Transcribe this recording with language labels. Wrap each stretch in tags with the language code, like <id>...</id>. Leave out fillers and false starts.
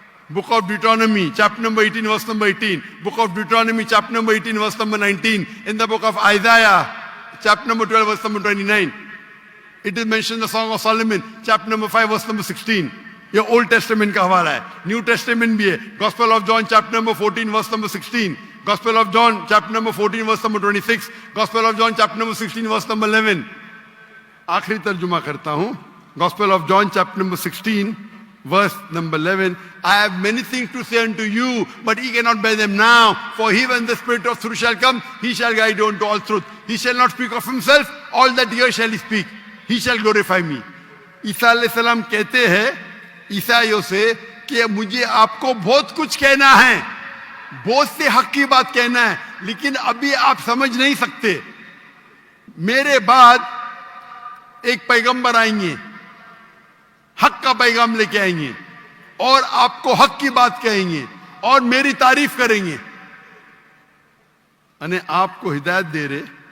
<en>Book of Deuteronomy chapter number 18 verse number 18, book of Deuteronomy chapter number 18 verse number 19, in the book of Isaiah chapter number 12 verse number 29, it is mention the Song of Solomon chapter number 5 verse number 16।</en> <hi>ये old testament का हवाला है, new testament भी है।</hi> <en>Gospel of John chapter number 14 verse number 16, Gospel of John chapter number 14 verse number 26, Gospel of John chapter number 16 verse number 11।</en> <hi>आखिरी तर्जुमा करता हूं,</hi> <en>Gospel of John chapter number 16 verse number 11, I have many things to say unto you, but ye cannot bear them now. For he, when the Spirit of truth shall come, he shall guide you unto all truth. He shall not speak of himself, all that he shall he speak. He shall glorify me.</en> <hi>ईसा अलैहिस्सलाम कहते हैं ईसाइयों से कि मुझे आपको बहुत कुछ कहना है, बहुत से हक की बात कहना है, लेकिन अभी आप समझ नहीं सकते। मेरे बाद एक पैगंबर आएंगे, हक का पैगाम लेके आएंगे और आपको हक की बात कहेंगे और मेरी तारीफ करेंगे, अने आपको हिदायत दे रहे।</hi>